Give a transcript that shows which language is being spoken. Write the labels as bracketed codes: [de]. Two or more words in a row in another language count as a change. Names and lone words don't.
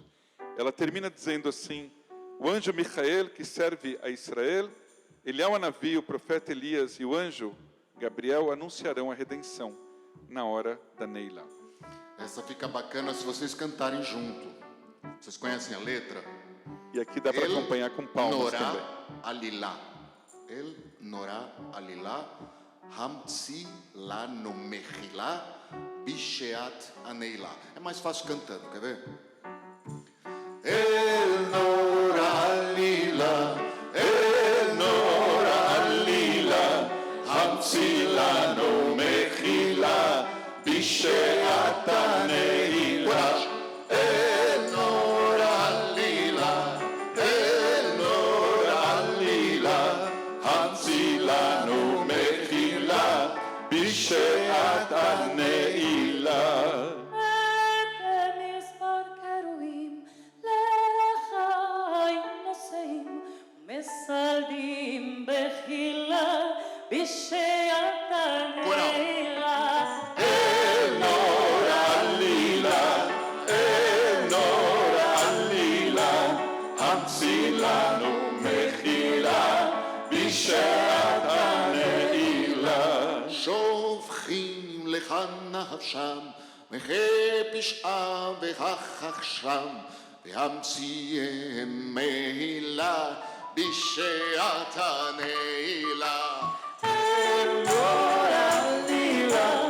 [pt] Ela termina dizendo assim: o anjo Michael, que serve a Israel, Eliyahu Hanavi, o profeta Elias e o anjo Gabriel anunciarão a redenção na hora da Neilá. Essa fica bacana se vocês cantarem junto. Vocês conhecem a letra? E aqui dá para acompanhar com palmas também. [he] עלילה. אל נורא עלילה. המציא לנו מחילה. בשעת הנעילה. [pt] É mais fácil cantando, quer ver? [he] אל נורא עלילה. אל נורא עלילה. המציא לנו מחילה. בשעת הנעילה. אל נורא עלילה. אל נורא עלילה. המציא לנו מחילה. בשעת הנעילה. מסלדים בחילה בשעת הנעילה אל נורא עלילה. אל נורא עלילה. המציא לנו מחילה. בשעת הנעילה. שופכים לך נפשם, מחי פשעה והחכשם, והמציאם מהילה בשעת הנעילה. אל נורא עלילה.